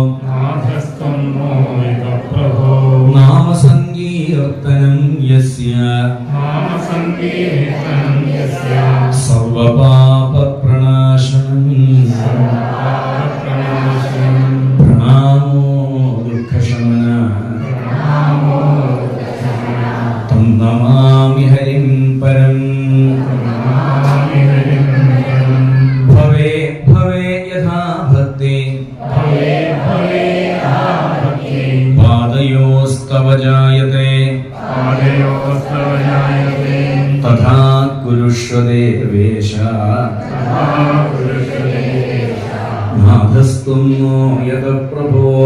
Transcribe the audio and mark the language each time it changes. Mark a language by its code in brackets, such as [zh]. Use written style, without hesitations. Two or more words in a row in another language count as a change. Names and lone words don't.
[sa] നാമ സങ്കീർത്തനം യസ്യ സർവപാപ പ്രണാശനം പ്രണാമോ ദുഃഖശമന തം നമാമി ഹരിം പരം. ഭവേ ഭവേ യഥാ ഭക്തി പാദയോസ്തവ ജായതേ തഥാ കുരുഷ്വ ദേവേശ നാഥസ്ത്വം നോ യത പ്രഭോ